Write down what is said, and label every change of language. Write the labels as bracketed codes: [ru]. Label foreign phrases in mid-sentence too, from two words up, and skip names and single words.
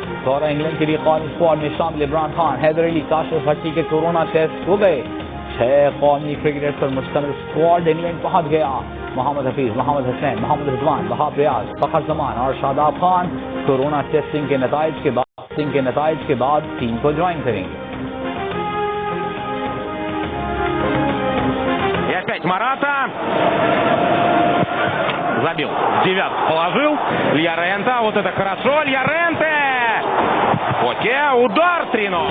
[ur] دورہ انگلینڈ کے لیے قومی اسکواڈ میں شامل عمران خان، حیدر علی، کاشف بھٹی کے کورونا ٹیسٹ ہو گئے۔ 6 قومی کرکٹرز پر مشتمل اسکواڈ انگلینڈ پہنچ گیا۔ محمد حفیظ، محمد حسین، محمد رضوان، وہاب ریاض، فخر زمان اور شاداب خان کورونا ٹیسٹنگ کے نتائج کے بعد ٹیم کو جوائن کریں گے۔ [ru] Марата забил, 9 положил, Льоренте, вот это хорошо, Льоренте, Коке, удар 3-0.